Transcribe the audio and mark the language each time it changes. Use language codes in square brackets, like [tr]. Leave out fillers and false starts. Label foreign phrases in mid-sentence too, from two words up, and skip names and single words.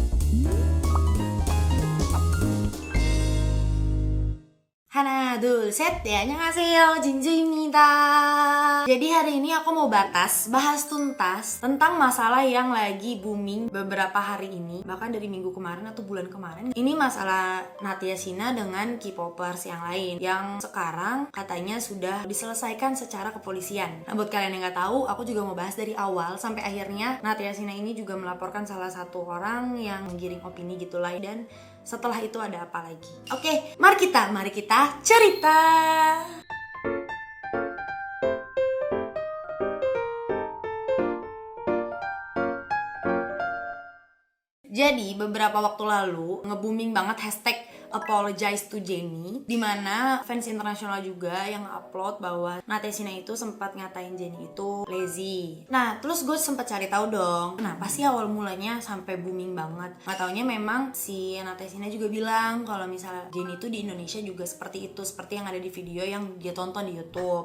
[ko] Hana, 둘, 셋, 네, 안녕하세요, 진주입니다. [id] Jadi hari ini aku mau bahas tuntas tentang masalah yang lagi booming beberapa hari ini, bahkan dari minggu kemarin atau bulan kemarin. Ini masalah Natia Shina dengan K-popers yang lain, yang sekarang katanya sudah diselesaikan secara kepolisian. Nah, buat kalian yang nggak tahu, aku juga mau bahas dari awal sampai akhirnya. Natia Shina ini juga melaporkan salah satu orang yang menggiring opini gitulah, dan setelah itu ada apa lagi? Oke, mari kita cerita. Jadi beberapa waktu lalu nge-booming banget [en] hashtag apologize to Jennie, [id] dimana fans internasional juga yang upload bahwa Natia Shina itu sempat ngatain Jennie itu lazy. Nah, terus gue sempat cari tahu dong, kenapa sih awal mulanya sampai booming banget? Nggak taunya memang si Natia Shina juga bilang kalau misalnya Jennie itu di Indonesia juga seperti itu, seperti yang ada di video yang dia tonton di YouTube.